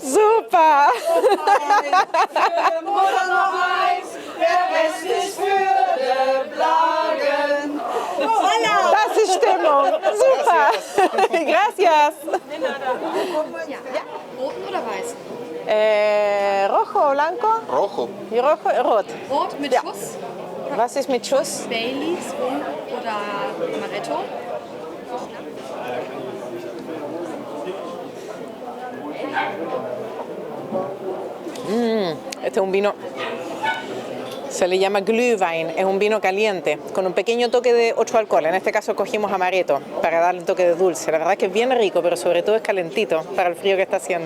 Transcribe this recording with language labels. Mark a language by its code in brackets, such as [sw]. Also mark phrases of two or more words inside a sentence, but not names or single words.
[de] Super! Für Mutter noch eins, der Rest ist für die Plagen. Das ist Stimmung! Super! Gracias! Roten oder weiß? [es] Rojo, blanco? Rojo. Y rojo, [de] rot. Rot mit Ja. Schuss, Was ist mit Schuss? Baileys, Rum oder Amaretto. [es] Este es un vino, se le llama Glühwein, es un vino caliente, con un pequeño toque de 8 alcohol. En este caso cogimos amaretto para darle un toque de dulce. La verdad es que es bien rico, pero sobre todo es calentito para el frío que está haciendo.